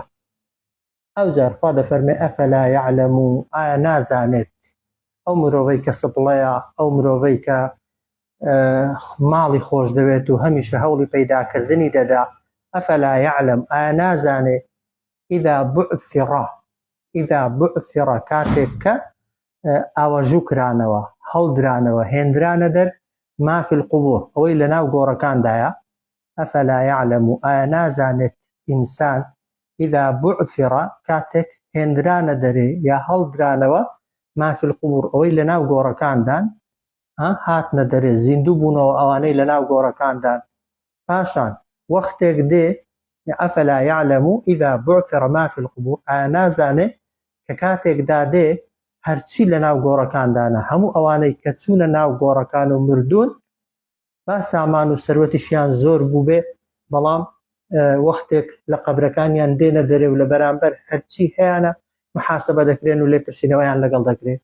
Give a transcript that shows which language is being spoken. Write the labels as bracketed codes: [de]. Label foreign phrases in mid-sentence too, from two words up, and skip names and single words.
[ckb] ئەوجار خوا دەفەرمێ [ar] ئەفەلا یعلەم [ckb] ئایا نازانێت ئەو مرۆڤەی کە سپڵەیە ئەو مرۆڤەی کە ماڵی خۆش دەوێت و هەمیشە هەوڵی پەیداکردنی دەدا [ar] ئەفەلا یعلەم [ckb] ئایا نازانێ [ar] ئیذا بعثر [ckb] کاتێک کە ئاوەژوو کرانەوە هەڵدرانەوە هێنرانە دەر [ar] ما في القبور [ckb] ئەوەی لە ناو گۆڕەکاندایە. [ar] ئەفەلا یعلەم [ckb] ئایا نازانێت ئینسان [ar] ئیذا بعثر [ckb] کاتێک هێنرانە دەرێ یا هەڵدرانەوە [ar] ما في القبور [ckb] ئەوەی لە ناو گۆڕەکاندان هاتنە دەرێ زیندوو بوونەوە ئەوانەی لە ناو گۆڕەکاندان پاشان وەختێک دێ. [ar] ئەفەلا یعلەم ئیذا بعثر ما في القبور [ckb] ئایا نازانێ کە کاتێکدا دێ هەرچی لە ناو گۆڕەکاندانە هەموو ئەوانەی کە چوونە ناو گۆڕەکان و مردوون با سامان و سەروەتیشیان زۆر بوو بێ بەڵام وەختێک لە قەبرەکانیان دێنە دەرێ و لە بەرامبەر هەرچی هەیەە محاسبە دەکرێن و لێ پرسینەوەیان لەگەڵ دەکرێت.